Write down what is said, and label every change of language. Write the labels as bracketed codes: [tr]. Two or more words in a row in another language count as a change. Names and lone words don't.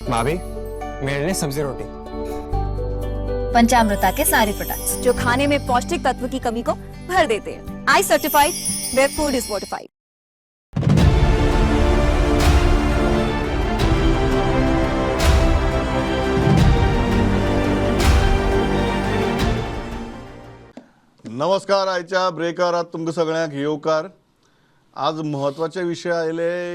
[hi] भाभी मेरे लिए सब्जी रोटी। पंचामृता के सारे प्रोडक्ट्स जो खाने में पौष्टिक तत्व की कमी को भर देते हैं। [en] I certified, where food is fortified. [kok] नमस्कार. आयच्या ब्रेकारात तुमकां सगळ्यांक येवकार. आज महत्वाचे विशय आयले.